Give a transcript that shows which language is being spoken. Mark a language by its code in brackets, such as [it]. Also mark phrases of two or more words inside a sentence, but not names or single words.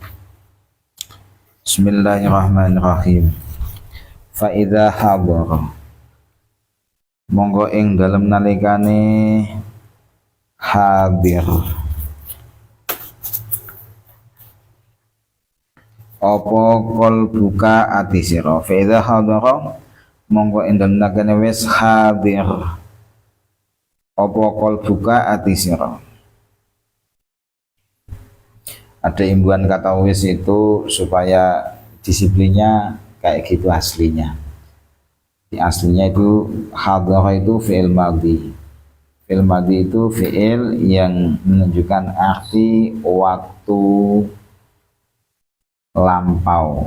[ar] Bismillahirrahmanirrahim. فإذا حضر, [jv] monggo ing dalem nalikane hadir apa qalbuka ati sira [ar] فإذا حضر [jv] mongko indem nakene wis hadir apa qalbuka ati sira. [id] Ada imbuhan kata wis itu supaya disiplinnya kayak gitu aslinya. Di aslinya itu hadara itu [ar] فعل ماضي. فعل ماضي [id] itu fi'il yang menunjukkan arti waktu lampau.